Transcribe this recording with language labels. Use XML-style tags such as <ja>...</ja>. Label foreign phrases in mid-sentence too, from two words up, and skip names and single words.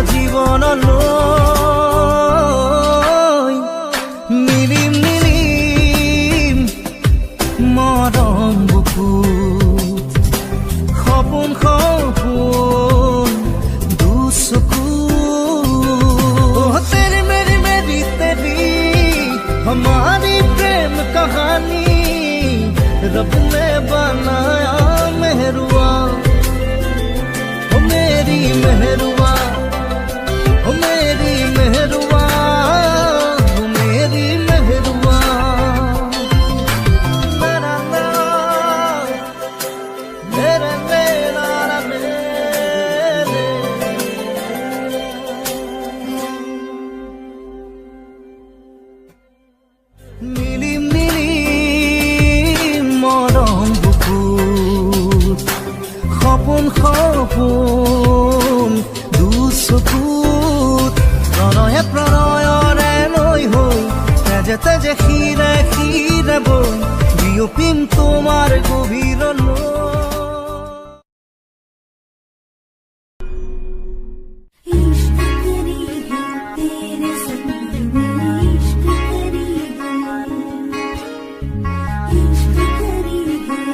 <as>জীৱনলৈ মিলিম মিলিম মৰম বুকুত সপোন সপোন দুচকুত</as> <hi>तेरी मेरी मेरी तेरी हमारी प्रेम कहानी रब ने बनाया मेहरुआ मेरी मेहरुआ मेरी मेहरुआ मेरी मेहरुआ मेरा मेरा मेरा मेरे</hi> <as>মিলিম মিলিম মৰম বুকুত সপোন সপোন দুচকুত প্ৰণয়ে প্ৰণয়ৰে লৈ হৈ তেজে তেজে শিৰে শিৰে বৈ বিয়পিম তোমাৰ গভীৰলৈ</as> <hi>इश्क करी है तेरे संग में इश्क करी है</hi>